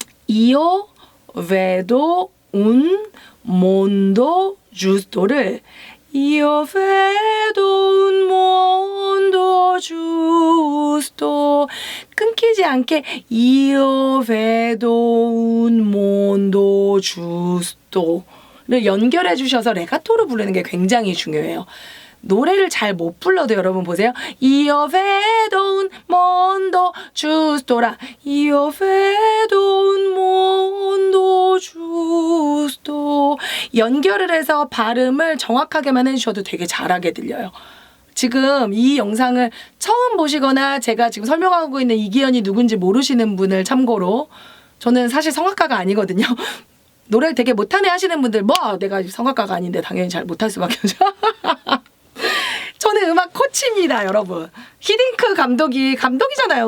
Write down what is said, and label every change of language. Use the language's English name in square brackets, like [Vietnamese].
[Italian] io vedo un mondo giusto [Korean] 를 io vedo un mondo giusto 끊기지 않게 io vedo un mondo giusto를 연결해 주셔서 레가토로 부르는 게 굉장히 중요해요. 노래를 잘 못 불러도 여러분 보세요. [Italian] Io vedo un mondo giusto [Korean] 라 Io vedo un mondo giusto 연결을 해서 발음을 정확하게만 해주셔도 되게 잘하게 들려요. 지금 이 영상을 처음 보시거나 제가 지금 설명하고 있는 이기현이 누군지 모르시는 분을 참고로 저는 사실 성악가가 아니거든요. 노래를 되게 못하네 하시는 분들 뭐 내가 성악가가 아닌데 당연히 잘 못할 수밖에 없죠. 저는 음악 코치입니다, 여러분. 히딩크 감독이잖아요.